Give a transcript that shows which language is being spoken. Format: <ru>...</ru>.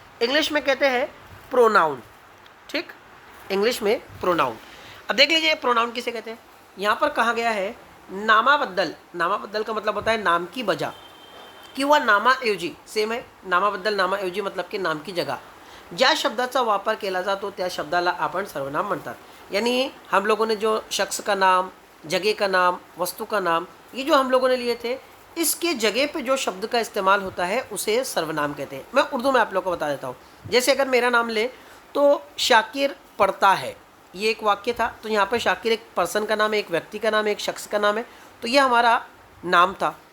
<hi>English में कहते हैं प्रोनाउन। ठीक, इंग्लिश में प्रोनाउन। अब देख लीजिए प्रोनाउन किसे कहते हैं। यहाँ पर कहा गया है नामाबद्दल। नामाबद्दल का मतलब होता है नाम की बजा,</hi> <mr>किंवा नामाऐवजी,</mr> <hi>सेम है। नामाबद्दल, नामाऐवजी मतलब की नाम की जगह।</hi> <mr>ज्या शब्दाचा वापर केला जातो त्या शब्दाला आपण सर्वनाम म्हणतात।</mr> <hi>यानी हम लोगों ने जो शख्स का नाम, जगह का नाम, वस्तु का नाम, ये जो हम लोगों ने लिए थे, इसके जगह पे जो शब्द का इस्तेमाल होता है उसे सर्वनाम कहते हैं। मैं उर्दू में आप लोग को बता देता हूँ। जैसे अगर मेरा नाम ले तो शाकिर पढ़ता है, ये एक वाक्य था, तो यहाँ पर शाकिर एक पर्सन का नाम है, एक व्यक्ति का नाम है, एक शख्स का नाम है, तो ये हमारा नाम था।</hi>